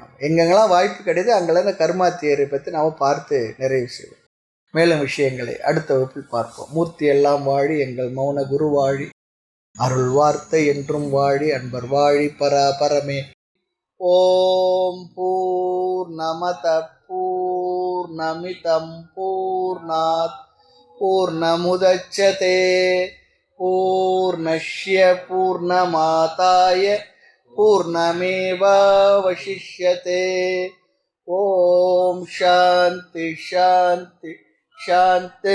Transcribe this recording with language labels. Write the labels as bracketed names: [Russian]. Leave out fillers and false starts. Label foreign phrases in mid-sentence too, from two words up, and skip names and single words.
[Tamil] நம்ம எங்கெங்கெல்லாம் வாய்ப்பு கிடையாது அங்கெல்லாம் இந்த [English] karma theory [Tamil] பற்றி நாம் பார்த்து நிறைவு செய்வோம். மேலும் விஷயங்களை அடுத்த வகுப்பில் பார்ப்போம். மூர்த்தி எல்லாம் வாழி, எங்கள் மௌன குரு வாழி, அருள் வார்த்தை என்றும் வாழி, அன்பர் வாழி பராபரமே. [Sanskrit] ओम् पूर्णमद पूर्णमिदम् पूर्णात् पूर्णमुदच्यते पूर्णस्य पूर्णमादाय पूर्णमेवावशिष्यते. ओम् शान्ति शान्ति शान्ति.